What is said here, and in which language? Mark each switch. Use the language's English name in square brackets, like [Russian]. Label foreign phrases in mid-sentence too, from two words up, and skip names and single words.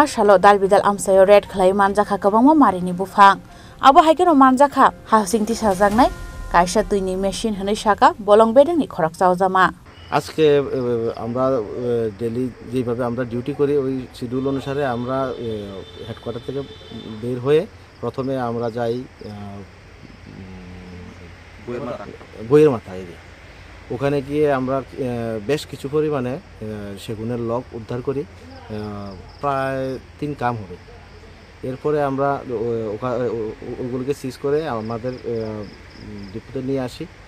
[Kok Borok] shalo dal bidal amsayo red khlai manjakha kabangma marini bufang abo haikeno manjakha hasingti sajangnai kaisa tuini machine hne shaka bolong bedengni khorak chawjama [Bangla] আজকে আমরা ডেইলি যেভাবে আমরা ডিউটি করি ওই শিডিউল অনুসারে আমরা হেডকোয়ার্টার থেকে বের হয়ে প্রথমে আমরা যাই বইয়ের মাথা এরিয়া ওখানে গিয়ে আমরা বেশ কিছু পরিমাণে সেগুনের লগ উদ্ধার করি প্রায় 3 কাম হবে এরপরে আমরা ওগুলোকে সিজ করে আমাদের ডিপোতে নিয়ে আসি